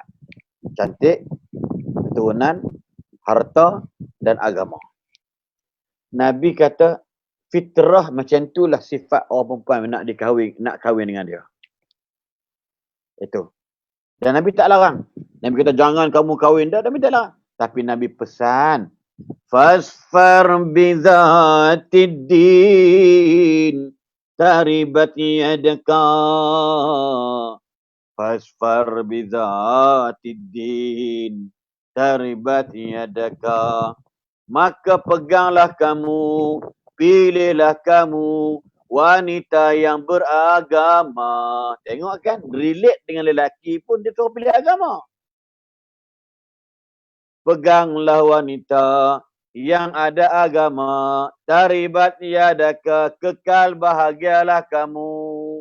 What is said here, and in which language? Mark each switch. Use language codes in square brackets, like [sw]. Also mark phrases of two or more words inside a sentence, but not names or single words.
[ms] Cantik, keturunan, harta dan agama. Nabi kata fitrah macam itulah sifat orang perempuan nak kahwin dengan dia. Itu. Dan Nabi tak larang. Nabi kata jangan kamu kahwin dah, Nabi tak larang. Tapi Nabi pesan, [ar] فاظفر بذات الدين تربت يداك. فاظفر بذات الدين تربت يداك. [ms] Maka peganglah kamu, pilihlah kamu wanita yang beragama. Tengok kan, relate dengan lelaki pun dia suruh pilih agama. Peganglah wanita yang ada agama, [ar] تربت يداك, [ms] kekal bahagialah kamu.